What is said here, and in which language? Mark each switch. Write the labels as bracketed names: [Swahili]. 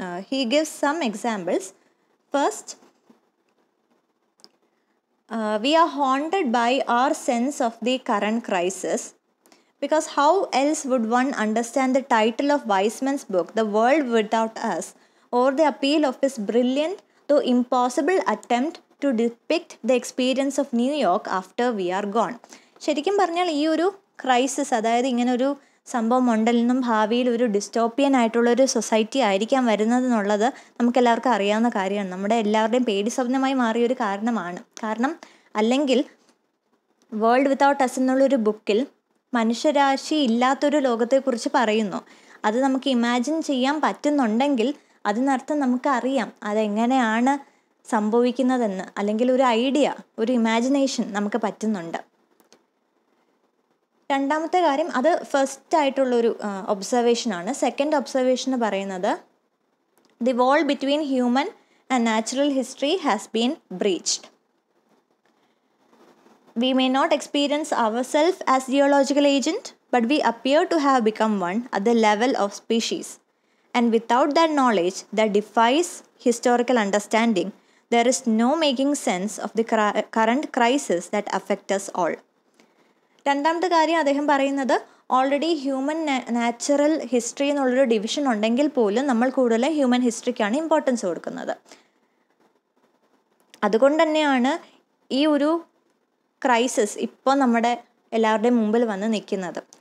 [English] He gives some examples. First, we are haunted by our sense of the current crisis, because how else would one understand the title of Weizmann's book, The World Without Us, or the appeal of his brilliant though impossible attempt to depict the experience of New York after we are gone. [Malayalam] ശരിക്കും പറഞ്ഞാൽ ഈ ഒരു crisis, അതായത് ഇങ്ങനൊരു സംഭവം ഉണ്ടെന്നും ഭാവിയിൽ ഒരു ഡിസ്റ്റോപ്പിയൻ ആയിട്ടുള്ളൊരു സൊസൈറ്റി ആയിരിക്കാൻ വരുന്നതെന്നുള്ളത് നമുക്കെല്ലാവർക്കും അറിയാവുന്ന കാര്യമാണ്. നമ്മുടെ എല്ലാവരുടെയും പേടി സ്വപ്നമായി മാറിയൊരു കാരണം അല്ലെങ്കിൽ വേൾഡ് വിത്തൗട്ട് അസ് എന്നുള്ളൊരു ബുക്കിൽ മനുഷ്യരാശി ഇല്ലാത്തൊരു ലോകത്തെക്കുറിച്ച് പറയുന്നു. അത് നമുക്ക് ഇമാജിൻ ചെയ്യാൻ പറ്റുന്നുണ്ടെങ്കിൽ അതിനർത്ഥം നമുക്കറിയാം അതെങ്ങനെയാണ് സംഭവിക്കുന്നതെന്ന്, അല്ലെങ്കിൽ ഒരു ഐഡിയ, ഒരു ഇമാജിനേഷൻ നമുക്ക് പറ്റുന്നുണ്ട്. രണ്ടാമത്തെ കാര്യം, അത് ഫസ്റ്റ് ആയിട്ടുള്ളൊരു ഒബ്സർവേഷനാണ്. [English] second observation [Malayalam] പറയുന്നത് [English] The wall between human and natural history has been breached. We may not experience ourselves as geological agent, but we appear to have become one at the level of species. And without that knowledge that defies historical understanding, there is no making sense of the current crisis that affect us all. [Malayalam] രണ്ടാമത്തെ കാര്യം അദ്ദേഹം പറയുന്നത്, already human natural history എന്നുള്ളൊരു division ഉണ്ടെങ്കിൽ പോലും നമ്മൾ കൂടുതലും human ഹിസ്റ്ററിക്കാണ് importance കൊടുക്കുന്നത്. അതുകൊണ്ട് തന്നെയാണ് ഈ ഒരു ക്രൈസിസ് ഇപ്പോൾ നമ്മുടെ എല്ലാവരുടെയും മുമ്പിൽ വന്ന് നിൽക്കുന്നത്.